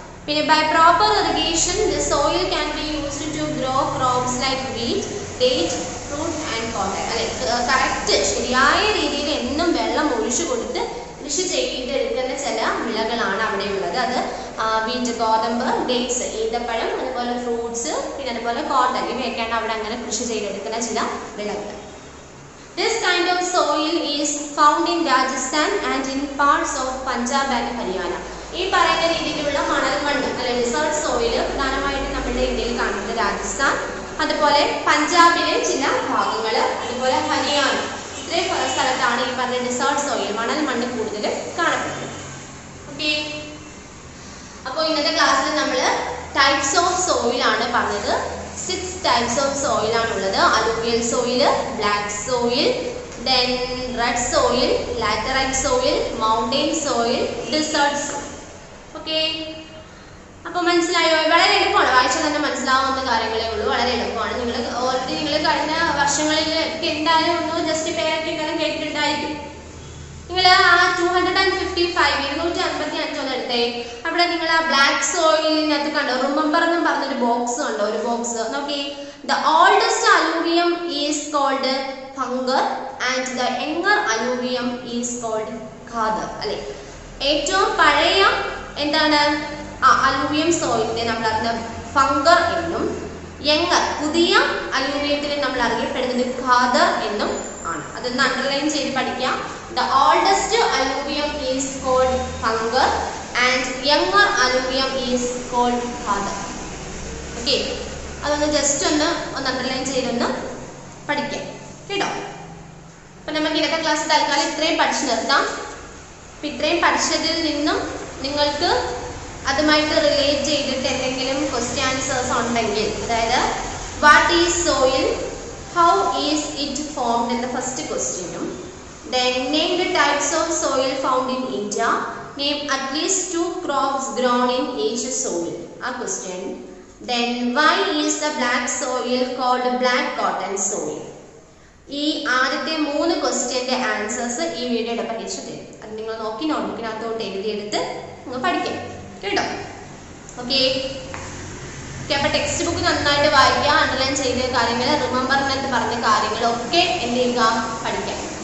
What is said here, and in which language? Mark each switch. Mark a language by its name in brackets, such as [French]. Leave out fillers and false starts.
[English] പിന്നെ by proper irrigation the soil can be used to grow crops like wheat, date, fruit and cotton അല്ലെ. [Malayalam] Correct ശരിയായ രീതിയിൽ എന്നും വെള്ളം ഒഴിച്ചു കൊടുത്ത് കൃഷി ചെയ്തെടുക്കുന്ന ചില വിളകളാണ് അവിടെ ഉള്ളത്. അത് വീറ്റ്, ഗോതമ്പ്, ഡേറ്റ്സ്, ഈന്തപ്പഴം, അതുപോലെ ഫ്രൂട്ട്സ്, പിന്നെ അതുപോലെ കോട്ടൺ, ഇവയൊക്കെയാണ് അവിടെ അങ്ങനെ കൃഷി ചെയ്തെടുക്കുന്ന ചില വിളകൾ. [English] This kind of soil is found in Rajasthan and in parts of Punjab and Haryana. [Malayalam] ഈ പറയുന്ന രീതിയിലുള്ള മണൽ മണ്ണ് അല്ലെ ഡിസേർട്ട് സോയിൽ പ്രധാനമായിട്ടും നമ്മുടെ ഇന്ത്യയിൽ കാണുന്നത് രാജസ്ഥാൻ, അതുപോലെ പഞ്ചാബിലെ ചില ഭാഗങ്ങൾ, അതുപോലെ ഹരിയാന, ഇത്രയും സ്ഥലത്താണ് ഈ പറഞ്ഞ ഡിസേർട്ട് സോയിൽ മണൽ മണ്ണ് കൂടുതൽ കാണപ്പെടുന്നത്. ഓക്കെ, അപ്പോൾ ഇന്നത്തെ ക്ലാസ്സിൽ നമ്മൾ ടൈപ്സ് ഓഫ് സോയിൽ ആണ് പറഞ്ഞത്. [English] 6 types of soil ആണുള്ളത്. alluvial soil, black soil, then red soil, laterite soil, mountain soil, desert soil. [Malayalam] Okay, അപ്പോൾ മനസ്സിലായോ? വളരെ എളുപ്പമാണ്, വായിച്ചാൽ തന്നെ മനസ്സിലാവുന്ന കാര്യങ്ങളേ ഉള്ളൂ. വളരെ എളുപ്പമാണ്. ഓൾറെഡി നിങ്ങൾ കഴിഞ്ഞ വർഷങ്ങളിൽ എന്തായാലും ഒന്ന് ജസ്റ്റ് പേരൊക്കെ എന്തായാലും കേട്ടിട്ടുണ്ടായിരിക്കും. നിങ്ങൾ ആ 255 ഒന്ന് എടുത്തേ. അവിടെ നിങ്ങൾ ആ ബ്ലാക്ക് സോയിലിനകത്ത് കണ്ടോ, റിമെമ്പർ എന്നും പറഞ്ഞൊരു ബോക്സ് ഉണ്ടോ? ഒരു ബോക്സ് നോക്കി. [English] The oldest alluvium is called bhangar and the younger alluvium is called khadar. [Malayalam] അല്ലെ, ഏറ്റവും പഴയ എന്താണ് അലൂവിയം സോയിലിനെ നമ്മൾ അറിഞ്ഞ ഫംഗർ എന്നും, യങ്ങർ പുതിയ അലൂവിയത്തിനെ നമ്മൾ അറിയപ്പെടുന്നത് ഖാദർ എന്നും ആണ്. അതൊന്ന് അണ്ടർലൈൻ ചെയ്ത് പഠിക്കാം. [English] The oldest alluvium is called Fungar and younger alluvium is called Khadar. [Malayalam] Okay, അതൊന്ന് ജസ്റ്റ് ഒന്ന് അണ്ടർലൈൻ ചെയ്തൊന്ന് പഠിക്കാം കേട്ടോ. അപ്പം നമുക്ക് ഇന്നത്തെ ക്ലാസ് തൽക്കാലം ഇത്രയും പഠിച്ചു നിർത്താം. അപ്പം ഇത്രയും പഠിച്ചതിൽ നിന്നും നിങ്ങൾക്ക് അതുമായിട്ട് റിലേറ്റ് ചെയ്തിട്ട് എന്തെങ്കിലും ക്വസ്റ്റ്യൻ ആൻസേഴ്സ് ഉണ്ടെങ്കിൽ, അതായത് [English] what is soil, how is it formed [Malayalam] എന്ന ഫസ്റ്റ് ക്വസ്റ്റ്യനും, [English] then name the types of soil found in India, name at least 2 crops grown in each soil, a question. Then why is the black soil called black cotton soil? [Malayalam] ഈ ആദ്യത്തെ 3 ക്വസ്റ്റ്യന്റെ answers ഈ വീഡിയോയുടെ പരീക്ഷ തരും. അത് നിങ്ങൾ നോക്കി നോട്ട്ബുക്കിനകത്തോട്ട് എഴുതിയെടുത്ത് നിങ്ങൾ പഠിക്കാം കേട്ടോ. ഓക്കെ, അപ്പോൾ ടെക്സ്റ്റ് ബുക്ക് നന്നായിട്ട് വായിക്കുക, അണ്ടർലൈൻ ചെയ്ത കാര്യങ്ങൾ, റിമെമ്പറിനകത്ത് പറഞ്ഞ കാര്യങ്ങളൊക്കെ എന്ത് ചെയ്യുക, പഠിക്കാം.